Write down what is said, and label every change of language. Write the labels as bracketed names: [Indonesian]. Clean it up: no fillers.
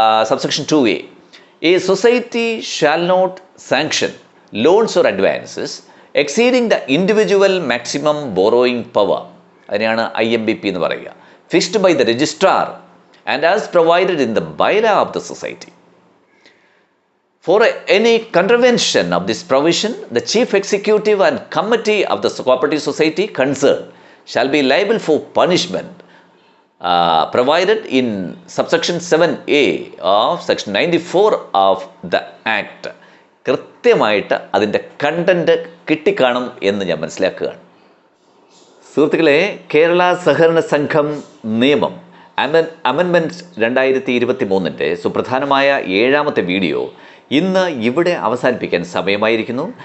[English] subsection 2A, a society shall not sanction loans or advances exceeding the individual maximum borrowing power, [Malayalam] അതിനെയാണ് IMBP എന്ന് പറയുക, [English] Fixed by the registrar and as provided in the bylaw of the society. For any contravention of this provision, the chief executive and committee of the cooperative society concerned shall be liable for punishment provided in subsection 7A of section 94 of the Act. [Malayalam] കൃത്യമായിട്ട് അതിൻ്റെ content കിട്ടിക്കാണും എന്ന് ഞാൻ മനസ്സിലാക്കുകയാണ്. സുഹൃത്തുക്കളെ, കേരള സഹകരണ സംഘം നിയമം amendment 2023-ൻ്റെ സുപ്രധാനമായ 7ാമത്തെ വീഡിയോ ഇന്ന് ഇവിടെ അവസാനിപ്പിക്കാൻ സമയമായിരിക്കുന്നു.